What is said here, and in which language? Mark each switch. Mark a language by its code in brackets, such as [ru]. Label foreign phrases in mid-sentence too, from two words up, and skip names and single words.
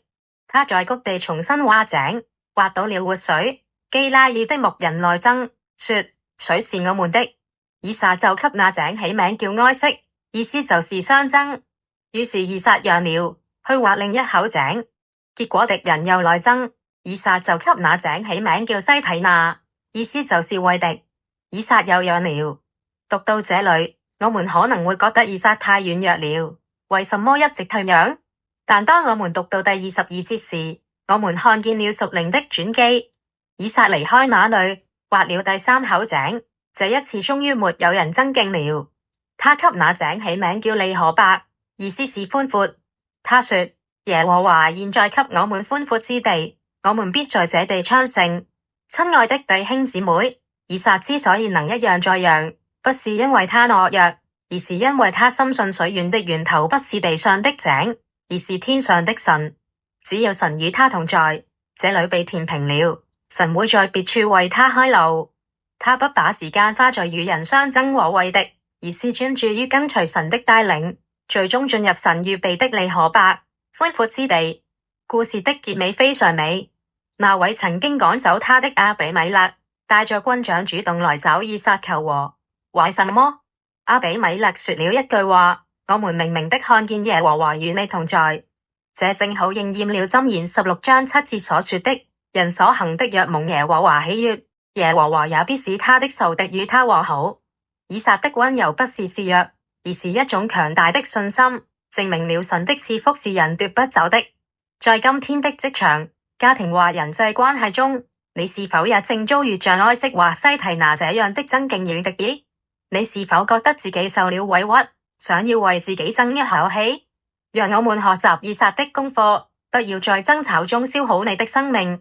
[zh] 他在谷地重新挖井，挖到了活水。基拉耳的牧人來爭，說：水是我們的。以撒就給那井起名叫埃色，意思就是相爭。於是以撒讓了，去挖另一口井。結果敵人又來爭，以撒就給那井起名叫西提拿，意思就是為敵。以撒又讓了。讀到這裡，我們可能會覺得以撒太軟弱了，為什麼一直退讓？但當我們讀到第22節時，我們看見了屬靈的轉機。以撒離開那裡，挖了第3口井，這一次終於沒有人爭競了。他給那井起名叫利河伯，意思是寬闊。他說：耶和華現在給我們寬闊之地，我們必在這地昌盛。親愛的弟兄姊妹，以撒之所以能一讓再讓，不是因為他懦弱，而是因為他深信水源的源頭不是地上的井，而是天上的神。只要神與他同在，這裡被填平了，神會在別處為他開路。他不把時間花在與人相爭和為敵，而是專注於跟隨神的帶領，最終進入神預備的利河伯寬闊之地。故事的結尾非常美。那位曾經趕走他的亞比米勒，帶着軍長主動來找以撒求和。為什麼？亞比米勒說了一句話：我們明明的看見耶和華與你同在。這正好應驗了箴言16章7節所說的：人所行的若蒙耶和華喜悅，耶和華也必使他的仇敵與他和好。以撒的溫柔不是示弱，而是一種強大的信心，證明了神的賜福是人奪不走的。在今天的職場、家庭或人際關係中，你是否也正遭遇像埃色或西提拿這樣的爭競與敵意？你是否覺得自己受了委屈，想要為自己爭一口氣？讓我們學習以撒的功課，不要在爭吵中消耗你的生命。